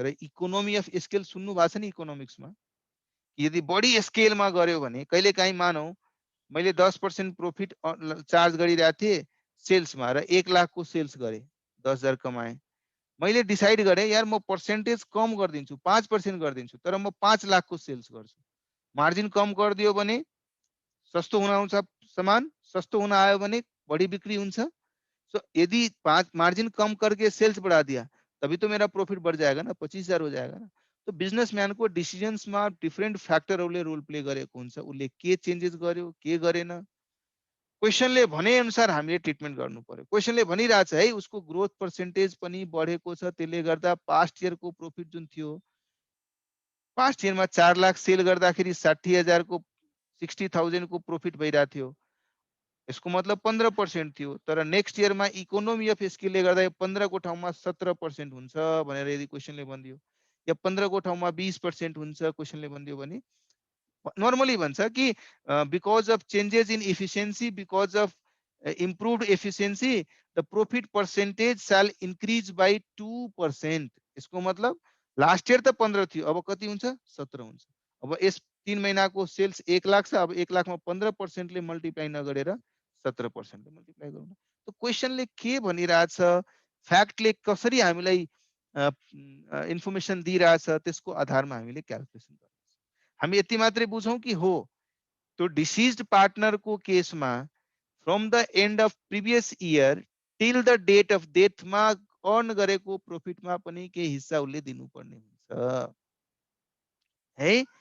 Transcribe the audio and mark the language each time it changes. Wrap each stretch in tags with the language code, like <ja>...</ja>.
<ne>र economy of scale सुन्नु भएको छ नि इकोनोमिक्समा, यदि बढी स्केलमा गर्यो भने कहिलेकाहीँ मानौ मैले 10% प्रोफिट चार्ज गरिरहेको थिएँ सेल्समा र 1 लाख को सेल्स गरे, 10,000 कमाए। मैले डिसाइड गरे यार म पर्सेन्टेज कम गरिदिन्छु, 5% गरिदिन्छु तर म 5 लाख को सेल्स गर्छु। मार्जिन कम गरिदियो भने सस्तो हुन आउँछ सामान, सस्तो हुन आयो भने बढी बिक्री हुन्छ।</ne> <hi>सो यदि मार्जिन कम करके सेल्स बढ़ा दिया तभी तो मेरा प्रॉफिट बढ़ जाएगा ना, 25,000 हो जाएगा ना। तो बिजनेसम्यान को डिसिजन्स में</hi> <ne>डिफरेंट फ्याक्टरहरूले रोल प्ले गरेको हुन्छ, उसले के चेन्जेस गर्यो के गरेन, क्वेशनले भने अनुसार हामीले ट्रिटमेन्ट गर्नु पर्यो। क्वेशनले भनिरहेछ है उसको ग्रोथ पर्सेन्टेज पनि बढेको छ, त्यसले गर्दा पास्ट इयर को प्रॉफिट जुन थियो, पास्ट इयर में 4 लाख सेल गर्दाखेरि 60,000 को 60,000 को प्रॉफिट भइरा थियो, यसको मतलब 15% थियो। तर नेक्स्ट इयर में इकोनोमी अफ स्केलले गर्दा 15 को ठाउँमा 17% हुन्छ भनेर यदि क्वेशनले भनिदियो, या 15 को ठाउँमा 20% हुन्छ क्वेशनले भनिदियो भने नर्मली भन्छ कि</ne> <en>Because of changes in efficiency, because of improved efficiency the profit percentage shall increase by 2%।</en> <ne>यसको मतलब लास्ट इयर त 15 थियो, अब कति हुन्छ 17 हुन्छ। अब यस 3 महीना को सेल्स 1 लाख छ, अब 1 लाख में 15% ले मल्टिप्लाई नगरेर 17% ले मल्टिप्लाई गरौँ। तो क्वेशनले के भनिरहेछ, फ्याक्टले कसरी हामीलाई इन्फर्मेसन दिइरहेछ त्यसको आधारमा हामीले क्याल्कुलेसन गर्छौं। हामी यति मात्रै बुझौं कि हो तो डिसीज्ड पार्टनर को केसमा from the and of previous year till the date of death मा अर्न गरेको प्रोफिटमा पनि केही हिस्सा उसले दिनुपर्ने हुन्छ है।</ne>